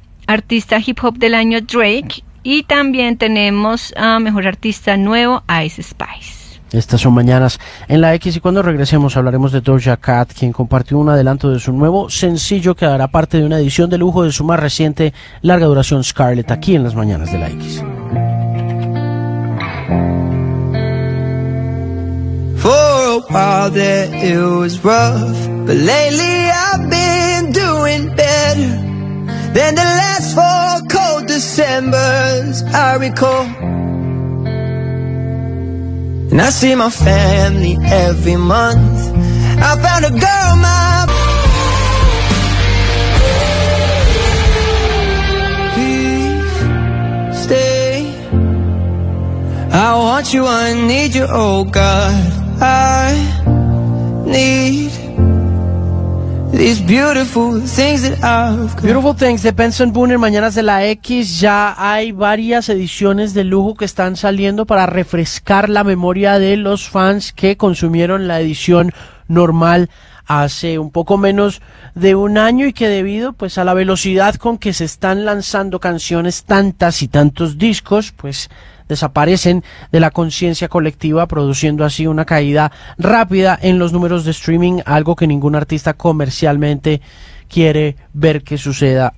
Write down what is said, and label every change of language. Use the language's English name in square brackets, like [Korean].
[Spanish] Artista hip hop del año, Drake. Y también tenemos a mejor artista nuevo, Ice Spice. Estas son mañanas en la X y cuando regresemos hablaremos de Doja Cat, quien compartió un adelanto de su nuevo sencillo que hará parte de una edición de lujo de su más reciente larga duración Scarlett, aquí en las mañanas de la X. [English] For a while there it was rough, but lately I've been doing better than the last four cold Decembers I recall. And I see my family every month. I found a girl, my please stay. I want you, I need you, oh God. I need these beautiful things that I've got. [Spanish] Beautiful Things de Benson Boone en Mañanas de la X. Ya hay varias ediciones de lujo que están saliendo para refrescar la memoria de los fans que consumieron la edición normal hace un poco menos de un año y que debido pues a la velocidad con que se están lanzando canciones, tantas y tantos discos, pues desaparecen de la conciencia colectiva, produciendo así una caída rápida en los números de streaming, algo que ningún artista comercialmente quiere ver que suceda.